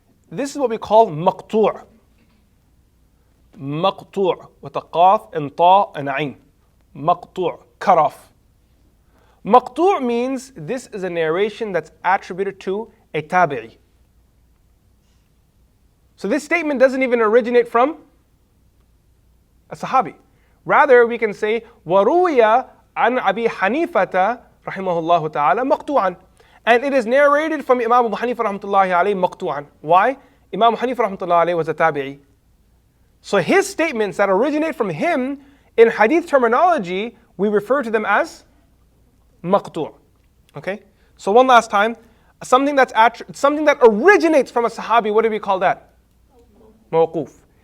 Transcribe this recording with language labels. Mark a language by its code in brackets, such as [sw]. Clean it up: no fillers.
[en] This is what we call maqtu'. Maqtu' with a qaf and ta and ayn. Maqtu', cut off. Maqtu' means this is a narration that's attributed to a tabi'i. So this statement doesn't even originate from a sahabi. [ar] Rather, we can say, وَرُوِيَ عَنْ أَبِي حَنِيفَةَ رَحِمَهُ اللَّهُ تَعَالَى مَقْطُوعًا. [en] And it is narrated from Imam Abu Hanifa rahmatullahi alayhi maqtu'an. Why? Imam Hanifa rahmatullahi alayhi was a tabi'i. So his statements that originate from him, in hadith terminology, we refer to them as maqtu'. Okay? So one last time, something that originates from a sahabi, what do we call that? mawquf.